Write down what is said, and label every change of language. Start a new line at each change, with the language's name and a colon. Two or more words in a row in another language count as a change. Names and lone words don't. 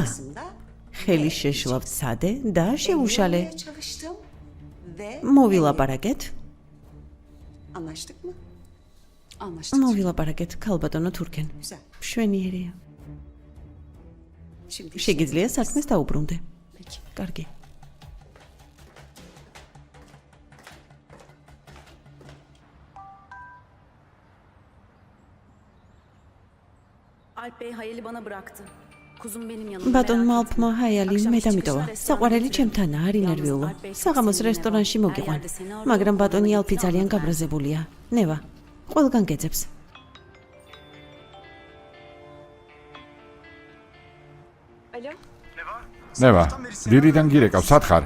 Georgian: ხელი შეშლა ვცადე და შეუშალე. მოვილაპარაკეთ. მოვილაპარაკეთ, ქალბატონო თურქენ. მშვენიერია. შეგიძლია საქმეს დაუბრუნდე. კარგი.
Turkish: Alp Bey Hayal'i bana bıraktı. Kuzum benim yanımda.
Georgian: ბატონმა ალფმა ჰაიალი მე დამიტოვა. საყვარელი ჩემთანა, არ ინერვიულო. საღამოს რესტორანში მოგიყვან. მაგრამ ბატონი ალფი ძალიან გაბრაზებულია. ნევა, ყველგან გეძებს. ნევა, დირიდან გირეკავ, სად ხარ?